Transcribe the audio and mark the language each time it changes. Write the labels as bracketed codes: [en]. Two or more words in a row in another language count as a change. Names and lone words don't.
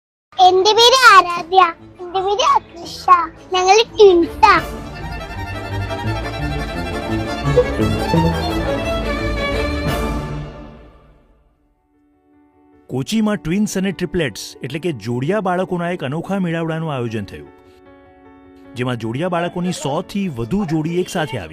[ml] എന്റെ പേര് ആരാധ്യ. എന്റെ പേര് അകൃഷ. ഞങ്ങൾ ട്വിൻസാ. [gu] કોચીમાં ટ્વિન્સ અને ટ્રિપલેટ્સ એટલે કે જોડિયા બાળકોના એક અનોખા મેળાવડાનું આયોજન થયું, જેમાં જોડિયા બાળકોની 100થી વધુ જોડી એક સાથે આવી.